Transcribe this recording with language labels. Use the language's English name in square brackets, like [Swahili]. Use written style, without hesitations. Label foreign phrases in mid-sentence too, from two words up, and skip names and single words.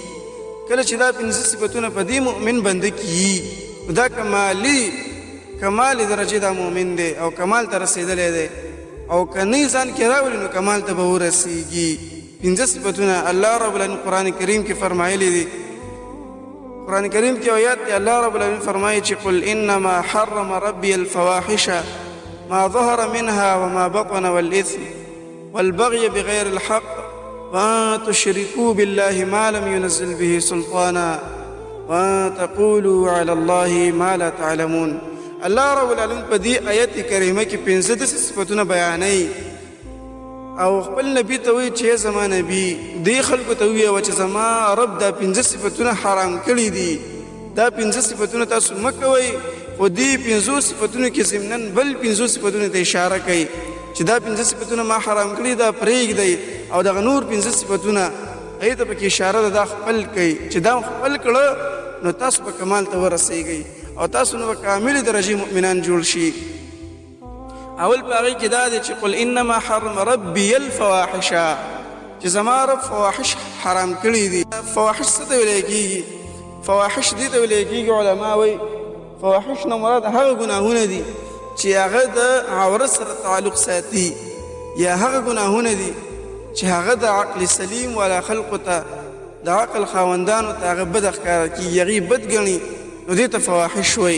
[Pashto] کله چې دا 5 صفتونه په دې مؤمن بنده کې وي، نو دا کمالي درجې دا مؤمن دی او کمال ته رسېدلی دی، او که نه ځان کې راولي نو کمال ته به ورسېږي. 5 صفتونه الله رب العالمین قرآن کریم کې فرمایلی دي. قرآن کریم کې آیات دی الله رب العالمین فرمایي چې [Arabic] قل انما حرم ربي الفواحش ما ظهر منها وما بطن والإثم والبغي بغير الحق وأن تشركوا بالله ما لم ينزل به سلطانا وأن تقولوا على الله ما لا تعلمون. [Pashto] الله رب العالمین په دې آیت کریمه کې 15 صفتونه بیانوي او خپل نبی ته وایي چې زما نبی دې خلکو ته ووایه چې زما رب دا 5 صفتونه حرام کړي دي، دا 5 صفتونه تاسو مه کوئ، خو دې 5 صفتونو کې ضمناً بل 5 صفتونو ته اشاره کوي چې دا 5 صفتونه ما حرام کړي دا پرېږدئ، او دغه نور 5 صفتونه هغې ته پکې اشاره ده دا خپل کوي چې دا خپل کړه نو تاسو به کمال ته ورسېږئ او تاسو نو به کاملې درجې مؤمنان جوړ شي. اول په هغې کې دا دی چې [Arabic] قل انما حرم ربي الفواحش، [Pashto] چې زما رب فواحش حرام کړي دي. فواحش څه ته ویلی کېږي؟ فواحش دې ته ویلی کېږي، علما وایي فواحش نه مراد هغه ګناهونه دي چې هغه د عورت سره تعلق ساتي، یا هغه ګناهونه دي چې هغه د عقل سلیم والا خلقو ته د عقل خاوندانو ته هغه بد ښکاره کېږي، هغې بد ګڼي، نو دې ته فواحش وایي.